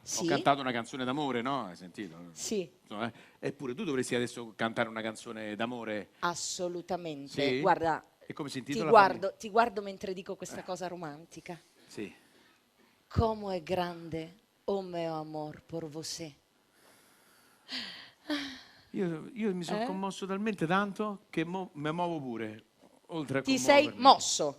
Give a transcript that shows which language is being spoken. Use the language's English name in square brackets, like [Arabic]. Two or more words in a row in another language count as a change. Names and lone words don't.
[Italian] Sì. Ho cantato una canzone d'amore, no? Hai sentito? Sì. Insomma, eppure tu dovresti adesso cantare una canzone d'amore. Assolutamente. Sì? Guarda, E come si intitola? ti guardo mentre dico questa cosa romantica. Sì. [Portuguese] Como è grande, [Italian] oh mio amor, [Portuguese] por você. [Italian] Io mi sono commosso talmente tanto che mi muovo pure. Oltre a Ti sei commuovermi. mosso.